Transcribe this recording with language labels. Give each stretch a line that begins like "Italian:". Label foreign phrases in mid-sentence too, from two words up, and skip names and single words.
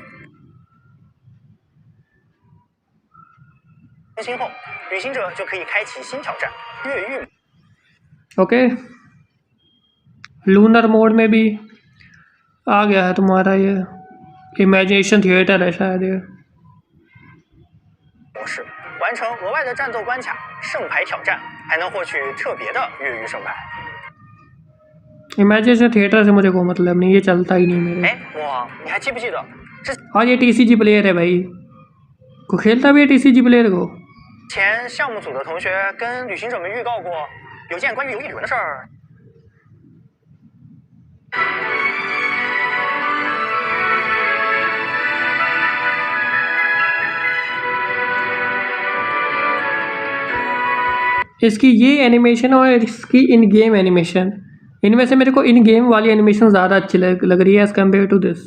Chinese: 更新后，旅行者就可以开启新挑战——越狱。
Hindi: ओके
English: lunar mode
Hindi: में भी आ गया है तुम्हारा ये इमेजिनेशन थिएटर है शायद ये
Chinese: 模式完成额外的战斗关卡圣牌挑战，还能获取特别的越狱圣牌。
Hindi: इमेजिनेशन थिएटर से मुझे कोई मतलब नहीं, ये चलता ही नहीं मेरे।
Chinese: 哎，魔王，你还记不记得？
Hindi: हाँ ये
English: TCG player
Hindi: है भाई, को खेलता भी है
English: TCG player
Hindi: को।
Chinese: 前项目组的同学跟旅行者们预告过，有件关于游艺轮的事儿。
Hindi: इसकी ये एनिमेशन और इसकी
English: in game animation,
Hindi: इनमें से मेरे को
English: in game
Hindi: वाली एनिमेशन ज़्यादा अच्छी लग रही है
English: as compare to this.